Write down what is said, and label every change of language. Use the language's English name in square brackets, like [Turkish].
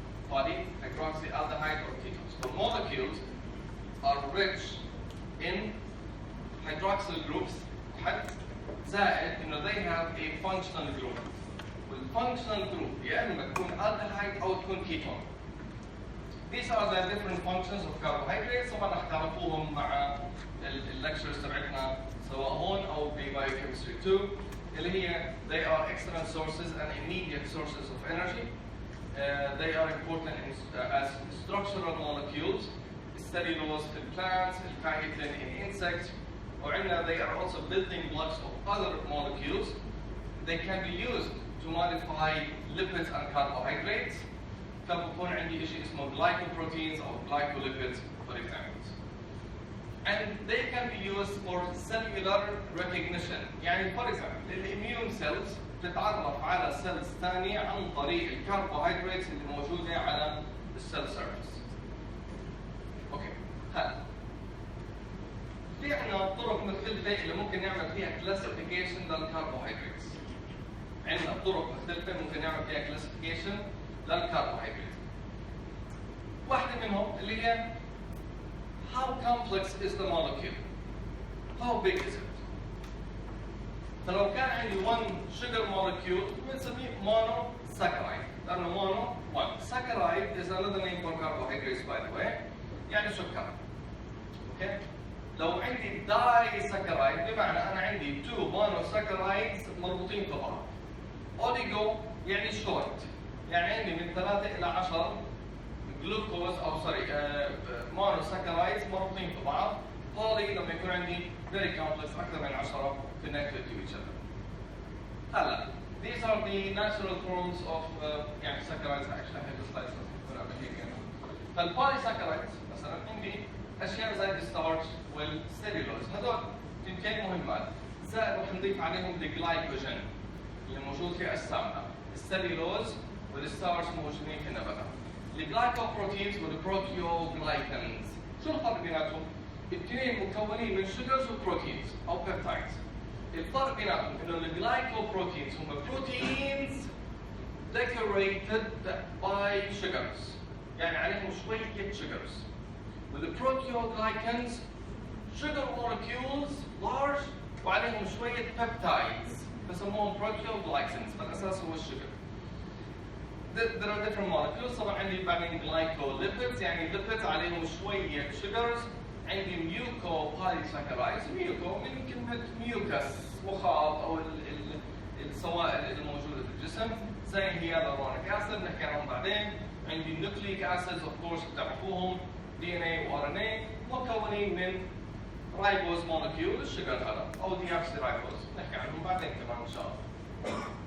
[English] Polyhydroxyaldehyde or ketones. The molecules are rich in hydroxyl groups زائد they have a functional group. [Arabic] والfunctional group يا اما تكون aldehyde او تكون ketone. [English] These are the different functions of carbohydrates. [Arabic] طبعا رح تعرفوهم مع الليكتشرز تبعتنا سواء هون او ببايوكيمستري 2 اللي هي [English] they are excellent sources and immediate sources of energy. They are important as structural molecules. Cellulose in plants, chitin in insects, they are also building blocks of other molecules. They can be used to modify lipids and carbohydrates. [Arabic] فبكون عندي شيء اسمه [English] glycoproteins or glycolipids for example. And they can be used for cellular recognition. [Arabic] يعني [English] for example, immune cells [Arabic] تتعرف على cells ثانية عن طريق الكربوهيدرات اللي موجودة على الcell surface. هلا في عندنا طرق مختلفة اللي ممكن نعمل فيها classification للكربوهيدرات. عندنا طرق مختلفة ممكن نعمل فيها classification للكربوهيدرات. واحدة منهم اللي هي [English] how complex is the molecule? How big is it? [Arabic] فلو كان عندي [English] one sugar molecule [Arabic] بنسميه monosaccharide. لأنه [English] mono one. Saccharide is another name for carbohydrates by the way. [Arabic] يعني سكر. اوكي؟ لو عندي داي سكرايد بمعنى انا عندي 2 مونوساكرايدز مربوطين في بعض. اوليجو يعني شورت. يعني عندي من 3 إلى 10 جلوكوز او مونوساكرايدز مربوطين في بعض. بولي لما يكون عندي [English] very complex [Arabic] اكثر من 10 [English] connected to each other. هلا these are the natural forms of يعني saccharides. actually I have the slides [Arabic] تكون قبل هيك. فالبوليساكرايدز مثلا عندي اشياء زي الستارش والسيلولوز هذول اثنتين مهمات زائد رح نضيف عليهم الجلايكوجين اللي موجود في اجسامنا السيلولوز والستارش موجودين في النباتات الجلايكوبروتينز والبروتيوجلايكانز شو الفرق بيناتهم؟ الاثنين مكونين من شوجرز وبروتينز او بيبتايدز الفرق بيناتهم انه الجلايكوبروتينز هم بروتينز [English] decorated by sugars [Arabic] يعني عليهم شوية sugars. [English] With the proteoglycans, sugar molecules large [Arabic] وعليهم شوية [English] peptides [Arabic] بسموهم [English] proteoglycans [Arabic] بالأساس هو الشجر. [English] There are different molecules. [Arabic] طبعا عندي بعدين glycolipids يعني lipids عليهم شوية sugars. عندي mucopolysaccharides. muco من كلمة mucus مخاط أو السوائل اللي موجودة في الجسم زي hyaluronic acid نحكي عنهم بعدين. عندي nucleic acids [English] of course [Arabic] بتعرفوهم DNA و RNA مكونين من ribose molecule الشجر هذا أو deoxyriboze نحكي عنهم بعدين كمان إن شاء الله.